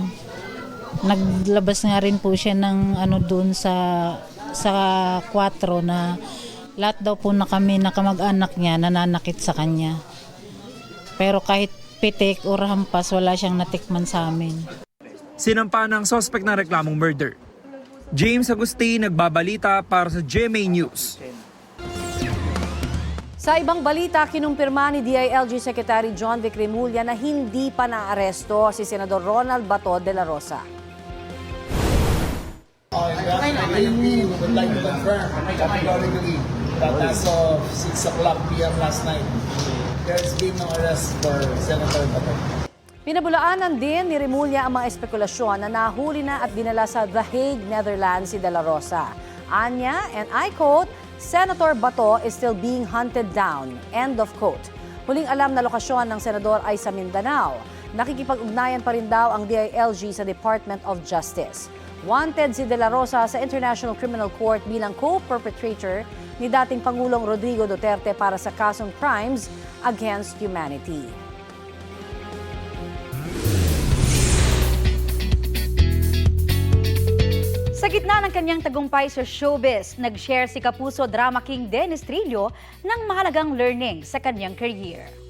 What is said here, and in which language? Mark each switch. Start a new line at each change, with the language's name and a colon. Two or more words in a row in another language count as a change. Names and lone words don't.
Filipino: Naglabas nga rin po siya ng doon sa 4 na lahat daw po na kami na kamag-anak niya nananakit sa kanya. Pero kahit pitik o hampas, wala siyang natikman sa amin. Sinampa ng suspect ng reklamong murder. James Agustin, nagbabalita para sa GMA News. Sa ibang balita, kinumpirma ni DILG Secretary John Vic Remulla na hindi pa naaresto si Senador Ronald Bato de la Rosa.
English: We would like to confirm categorically that as of 6 o'clock p.m. last night, there's been no arrest for Senator Bato. Pinabulaanan din ni Remulla ang mga espekulasyon na nahuli na at dinala sa The Hague, Netherlands si de la Rosa. Anya, and I quote, Senator Bato is still being hunted down. End of quote.
Filipino: Huling alam na lokasyon ng senador ay sa Mindanao. Nakikipag-ugnayan pa rin daw ang DILG sa Department of Justice. Wanted si de la Rosa sa International Criminal Court bilang co-perpetrator ni dating Pangulong Rodrigo Duterte para sa kasong
English: crimes against humanity.
Filipino: Sa gitna ng kanyang tagumpay sa showbiz, nag-share si Kapuso
English: drama king
Filipino: Dennis Trillo ng mahalagang learning sa kanyang career.